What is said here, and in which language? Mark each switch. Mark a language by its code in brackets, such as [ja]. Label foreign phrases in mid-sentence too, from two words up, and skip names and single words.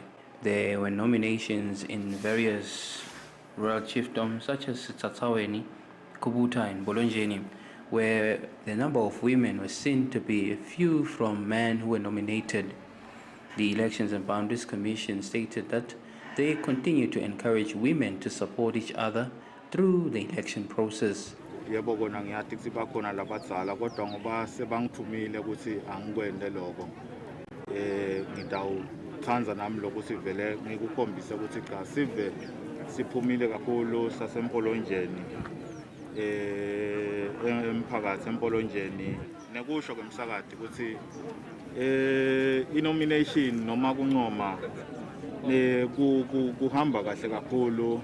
[en] There were nominations in various rural chiefdoms such as Tsatsaweni, Kubuta and Bolonjeni, where the number of women was seen to be few from men who were nominated. The Elections and Boundaries Commission stated that they continue to encourage women to support each other through the election process. [ss] Yebo kona ngiyathi sibakhona labadzala kodwa ngoba sebangithumile ukuthi angikwende lokho ngidawuthanda nami lokho sivele ngikukhombisa ukuthi cha sive siphumile kakhulu sasempolonjeni emphakathi empolonjeni nekusho kwemsakadi ukuthi inomination noma kuncoma kuhamba kahle kakhulu